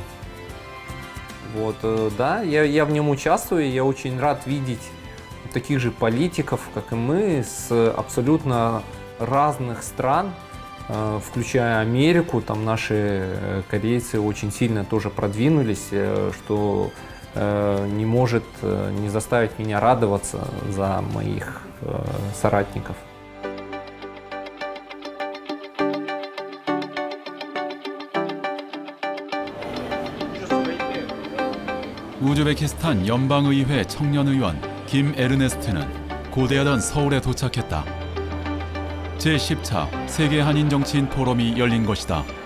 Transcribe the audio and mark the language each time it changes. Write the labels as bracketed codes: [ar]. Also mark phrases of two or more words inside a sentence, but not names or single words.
[ru] Вот, да, я в нем участвую, я очень рад видеть таких же политиков, как и мы, с абсолютно разных стран, включая Америку. Там наши корейцы очень сильно тоже продвинулись, что не может не заставить меня радоваться за моих соратников. [ko] 우즈베키스탄 연방의회 청년의원 김 에르네스트는 고대하던 서울에 도착했다. 제10차 세계 한인 정치인 포럼이 열린 것이다.